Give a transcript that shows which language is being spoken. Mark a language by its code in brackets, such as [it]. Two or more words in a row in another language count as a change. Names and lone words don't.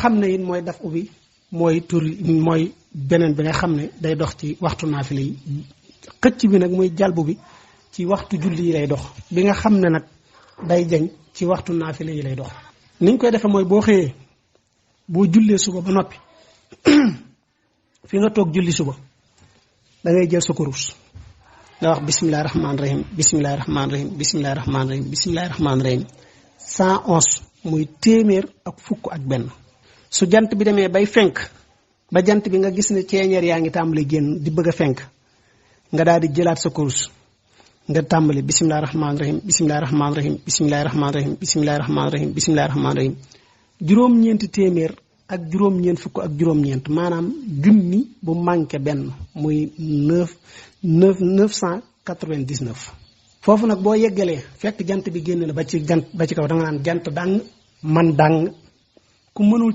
[wo] xam ne it mooy daf u bi mooy mooy beneen bi nga xam ne day dox ci waxtu naafila yi xëcc bi nag muy jalbu bi ci waxtu julli yi lay dox bi nga xam ne nag day jañ ci waxtu naafila yi lay dox niñ koy defee mooy boo xëyee boo jullee suba ba noppi fi nga toog julli suba da ngay jël sa kurus nga wax [ar] بسم الله الرحمن الرحيم بسم الله الرحمن الرحيم بسم الله الرحمن الرحيم بسم الله الرحمن الرحيم [wo] 111 muy téeméer ak fukk ak benn su jant bi demee bay fenk ba jant bi nga gis ne ceeñeer yaa ngi tàmbali génn di bëgg a fenk nga daal di jëlaat sa kurus nga tàmbali [ar] بسم الله الرحمن الرحيم بسم الله الرحمن الرحيم بسم الله الرحمن الرحيم بسم الله الرحمن الرحيم بسم الله الرحمن الرحيم [wo] juróom-ñeenti téeméer ak juróom-ñeent fukk ak juróom-ñeent maanaam junni bu manqué benn muy 999 foofu nag boo yeggalee fekk jant bi génn na ba ci kaw da nga naan jant dàng man dàng ku mënul